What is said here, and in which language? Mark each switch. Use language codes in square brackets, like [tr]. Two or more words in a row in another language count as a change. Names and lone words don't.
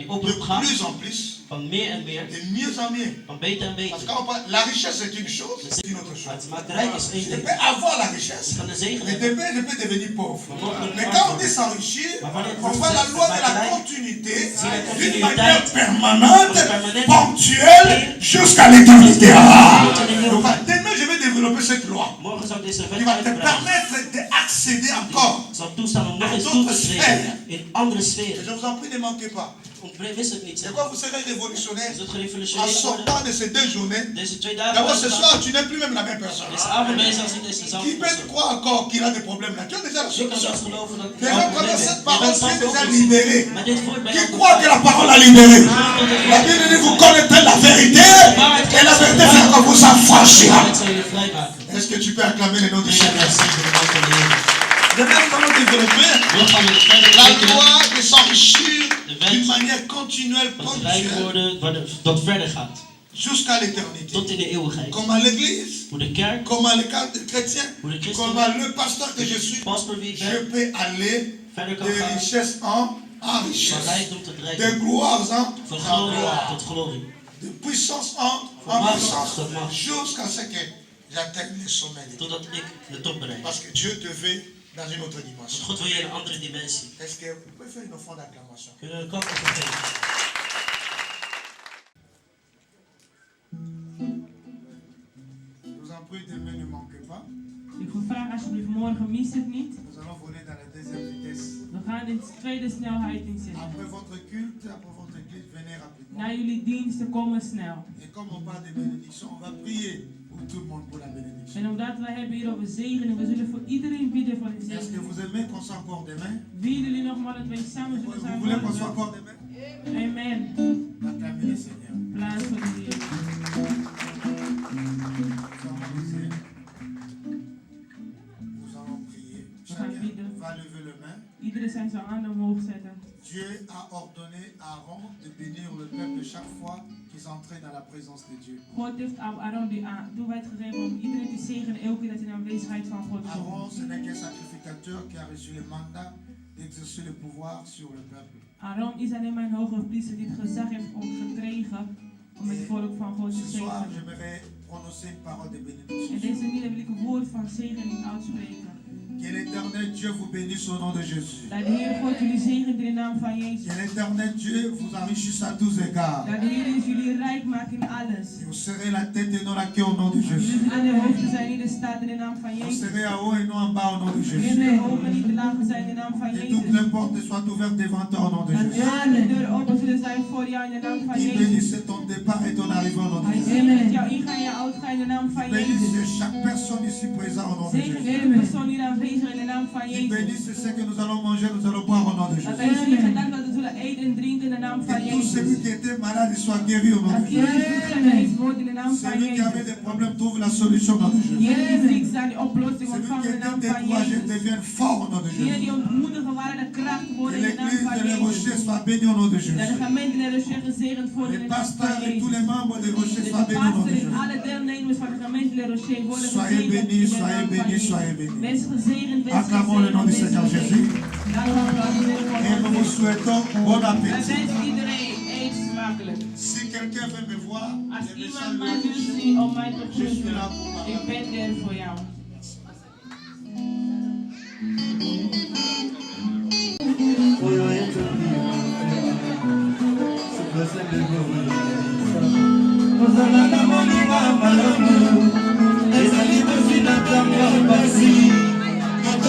[nl] de oproep gaan? [fr] plus en plus, [nl] Van meer en meer. [fr] de mieux en mieux. [nl] Van beter en [fr] Parce [nl] beter. [fr] que la richesse est une chose, c'est une autre [nl] Maar [fr] chose. [nl] het maakt rijk is één [fr] Je [nl] ding. [fr] peux avoir la richesse, [nl] Je kan de zegen [fr] mais [nl] hebben. [fr] je peux devenir pauvre. [nl] Maar [fr] Mais quand on dit s'enrichir, on voit la loi de la continuité d'une manière permanente, ponctuelle, jusqu'à l'éternité. Donc demain, je vais développer cette loi [nl] Morgen zal ik deze [fr] qui [nl] wet [fr] va te [nl] uitbreiden. [fr] permettre d'accéder encore. [nl] Het zal toestaan om nog eens toe te treden in andere [fr] Et [nl] sferen. [fr] je vous en prie, ne manquez pas. [nl] Mis het niet. [fr] C'est quoi, vous serez révolutionnaire [nl] Je zult [fr] en [nl] gerevolutioneerd worden. [fr] sortant de ces 2 journées. [nl] Deze 2 dagen. [fr] D'abord, ce soir, tu n'es plus même la même personne. [nl] Deze avond ben je zelfs niet eens [fr] Qui [nl] dezelfde [fr] peut [nl] persoon. [fr] croire encore qu'il a des problèmes là? Tu as déjà la [nl] Je kan [fr] solution. [nl] zelfs geloven dat ik [fr] Déjà, [nl] een [fr] pendant [nl] probleem [fr] cette [nl] heb. Je [fr] parole, [nl] bent [fr] tu es [nl] zelf [fr] déjà [nl] ook [fr] libéré. [nl] Maar dit woord ben je [fr] Qui [nl] al [fr] croit que la parole a libéré? La Bible dit vous connaîtrez la vérité et la vérité fera que vous affranchira. [nl] Het zal je vrijmaken. [fr] Est-ce que tu peux acclamer le nom du [nl] Ja, [fr] Seigneur? [nl] merci voor de naam van de Heer. [fr] Demain, nous allons développer [nl] We gaan we verder [fr] la [nl] kijken. [fr] loi de s'enrichir [nl] De wet [fr] d'une manière continuelle, [nl] van het rijk [fr] ponctuelle, [nl] worden dat verder gaat. [fr] jusqu'à l'éternité. [nl] Tot in de eeuwigheid. [fr] Comme à l'église, [nl] Voor de kerk, [fr] comme à l'école chrétien, [nl] voor de [fr] comme [nl] christenen, [fr] à le pasteur que je suis, [nl] pastor wie ik [fr] je [nl] ben, [fr] peux aller [nl] verder kan [fr] de [nl] gaan. [fr] richesse en [nl] Van [fr] richesse, [nl] rijkdom tot [fr] de [nl] rijkdom. [fr] gloire [nl] Van [fr] en [nl] glorie [fr] gloire, [nl] tot glorie. [fr] de puissance en [nl] macht [fr] puissance, [nl] tot macht. [fr] jusqu'à ce que j'atteigne le sommet. [nl] Totdat ik de top bereik. [fr] Parce que Dieu te veut dans une autre [nl] Want [fr] dimension. [nl] God wil je in een andere dimensie. [fr] Est-ce que vous pouvez faire une offrande d'acclamation? [nl] Kunnen we een kant op geven? [fr] Je vous en prie, demain ne manquez pas. [nl] Ik vraag alsjeblieft morgen, mis het niet. [fr] Nous allons voler dans la deuxième vitesse. [nl] We gaan in de tweede snelheid inzetten. [fr] Après votre culte, après votre église, venez rapidement. [nl] Na jullie diensten komen snel. [fr] Et comme on parle de bénédiction, on va prier pour tout le monde pour la bénédiction. [nl] En omdat wij hebben hier over zegen en we zullen voor iedereen bidden voor de [fr] Est-ce que [nl] zegen. [fr] vous aimez qu'on soit encore demain? [nl] Willen jullie nogmaals dat wij samen [fr] Vous [nl] zullen zijn [fr] voulez qu'on [nl] voor [fr] soit [nl] de [fr] encore demain? Amen. Acclamez le Seigneur. [nl] Plaats voor de Heer. [fr] Nous allons prier. Chacun va lever le main. [nl] Iedereen zijn zijn handen omhoog zetten. [fr] Dieu a ordonné à Aaron de bénir le peuple chaque fois qu'ils entraient dans la présence de Dieu. [nl] God heeft Aaron die toewijd gegeven om iedereen te zegenen elke keer dat in de aanwezigheid van God [fr] Aaron, [nl] komt. [fr] ce n'est qu'un sacrificateur qui a reçu le mandat d'exercer le pouvoir sur le peuple. [nl] Aaron is alleen maar een hoge priester die het gezag heeft gekregen om het volk van God te [fr] Ce soir, [nl] zegenen. [fr] j'aimerais prononcer une parole de [nl] En [fr] bénédiction. [nl] deze middag wil ik een woord van zegening uitspreken. [fr] Que l'Éternel Dieu vous bénisse au nom de Jésus. [nl] Dat de Heer God jullie zegent in de naam van Jezus. [fr] Que l'Éternel Dieu vous enrichisse à tous égards. [nl] Dat de Heer jullie rijk maakt in alles. [fr] Vous serez la tête et non la queue au nom de Jésus. [nl] Jullie zullen de hoofden zijn in de staat in de naam van [fr] Vous [nl] Jezus. [fr] serez en haut et non en bas au nom de [nl] Jullie [fr] Jésus. [nl] zullen de hogen niet te lagen zijn in de naam van [fr] Et toutes [nl] Jezus. [fr] les portes soient ouvertes devant toi au nom de [nl] Dat [fr] Jésus. [nl] alle deuren open zullen zijn voor jou in de naam van [fr] Il [nl] Jezus. [fr] bénisse ton départ et ton arrivée au nom de [nl] Hij [fr] Jésus. [nl] zegent jouw ingaan en jouw uitgaan in de naam van Jezus. [fr] Bénisse chaque personne ici présente au nom de [nl] Zegen [fr] Jésus. [nl] iedere persoon hier aanwezig in de naam van [fr] Il [nl] Jezus. [fr] bénisse ce que nous allons manger, nous allons boire au nom de [nl] Dat [fr] Jésus. [nl] wij zegen dat we zullen eten en drinken in de naam van [fr] Et tout [nl] Jezus. [fr] celui qui était malade soit guéri au nom [nl] Dat [fr] de Jésus. [nl] iedereen geneest wordt in de naam van [fr] Celui qui avait [nl] Jezus. [fr] des problèmes trouve la solution au nom de Jésus. [nl] Iedereen die ziek zijn, die oplossing [fr] Celui [nl] ontvangen [fr] qui [nl] in de naam [fr] était [nl] van [fr] découragé [nl] Jezus. [fr] devienne fort au nom de [nl] Iedereen [fr] Jésus. [nl] die ontmoedigen waren de kracht [fr] Que [nl] worden in de naam [fr] l'église [nl] van [fr] de les [nl] Jezus. [fr] rochers soit bénie au nom de [nl] Dat de [fr] Jésus. [nl] gemeente en de Rocher gezegend worden in [fr] Les [nl] de naam van [fr] pasteurs et tous [nl] Jezus. [fr] les membres des rochers [nl] De [fr] soient bénis au nom [nl] pastor [fr] de [nl] en [fr] Jésus. [nl] alle deelnemers van de gemeente de Rocher worden [fr] Soyez [nl] gezegend in [fr] bénis, [nl] de [fr] soyez [nl] naam van [fr] bénis, [nl] Jezus. [fr] soyez bénis. [nl] Wees gezegend, wees [fr] Acclamons le nom du [nl] gezegend, [fr] Seigneur [nl] wees [fr] Jésus. [nl] gezegend. Laten we applaudisseren [fr] Et nous [nl] voor [fr] vous [nl] God. [fr] souhaitons bon [nl] Wij [fr] appétit. [nl] wensen iedereen eet smakelijk. [fr] Si quelqu'un veut me voir, [nl] Als [fr] je vais [nl] iemand mij wil [fr] saluer. [nl] zien om mij te [fr] Je suis là [nl] groeten, [fr] pour [nl] ik [fr] parler. [nl] ben er voor jou. [ln] ozalaka moninga malamu ezali bozina ntango pasi moto